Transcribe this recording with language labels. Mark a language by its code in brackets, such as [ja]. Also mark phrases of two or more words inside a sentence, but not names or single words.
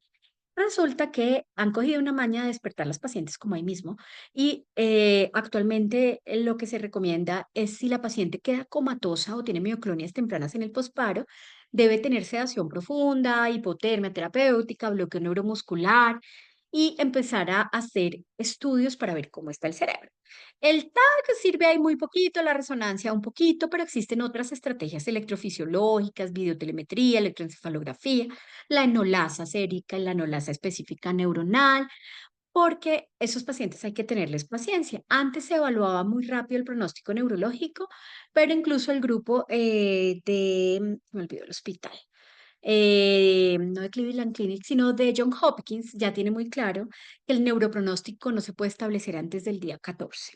[es] Resulta que han cogido una maña de despertar a las pacientes como ahí mismo y actualmente lo que se recomienda es si la paciente queda comatosa o tiene mioclonias tempranas en el posparo, debe tener sedación profunda, hipotermia terapéutica, bloqueo neuromuscular y empezar a hacer estudios para ver cómo está el cerebro. El TAC sirve ahí muy poquito, la resonancia un poquito, pero existen otras estrategias electrofisiológicas, videotelemetría, electroencefalografía, la enolasa sérica y la enolasa específica neuronal, porque esos pacientes hay que tenerles paciencia. Antes se evaluaba muy rápido el pronóstico neurológico, pero incluso el grupo me olvidó el hospital, no de Cleveland Clinic, sino de John Hopkins, ya tiene muy claro que el neuropronóstico no se puede establecer antes del día 14.